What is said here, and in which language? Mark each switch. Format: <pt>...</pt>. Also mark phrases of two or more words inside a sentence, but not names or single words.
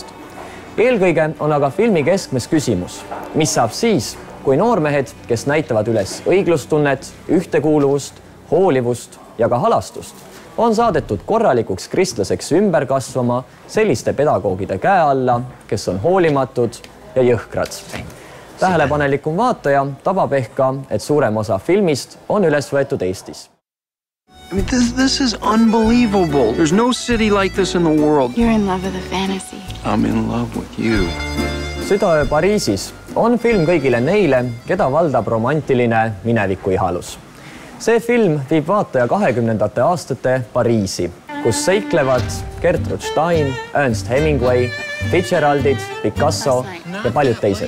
<et>Eelkõige on aga filmi keskmes küsimus, mis saab siis, kui noormehed, kes näitavad üles õiglustunnet, ühtekuuluvust, hoolivust ja ka halastust, on saadetud korralikuks kristlaseks ümber kasvama selliste pedagoogide käe alla, kes on hoolimatud ja jõhkrad. Tähelepanelikum vaataja tabab ehk ka, et suurem osa filmist on üles võetud Eestis.</et> <en>I mean, this is unbelievable. There's no city like this in the world. You're in love with a fantasy. I'm in love with you.</en> <et>Südaöö Pariisis on film kõigile neile, keda valdab romantiline minevikuihalus. See film viib vaataja 20ndate aastate Pariisi, kus seiklevad Gertrude Stein, Ernest Hemingway, Fitzgeraldid, Picasso ja paljud teised.</et>